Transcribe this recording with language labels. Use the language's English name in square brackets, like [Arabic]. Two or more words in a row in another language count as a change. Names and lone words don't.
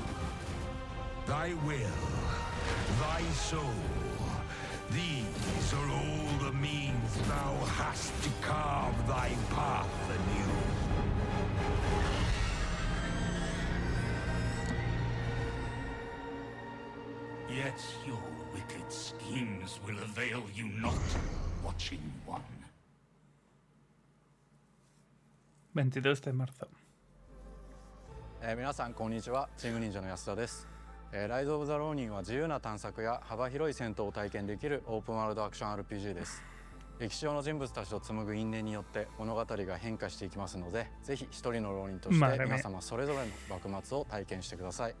[English] Thy will, thy soul, these are all the means thou hast to carve thy path anew. Yet your wicked schemes will avail you not, Watching One. [Spanish] 22 de marzo. [Japanese] 皆さんこんにちは、チーム忍者の安田です。ライズ・オブ・ザ・ローニンは自由な探索や幅広い戦闘を体験できるオープンワールドアクション RPG です。歴史上の人物たちと紡ぐ因縁によって物語が変化していきますので、ぜひ一人の浪人として皆様それぞれの幕末を体験してください。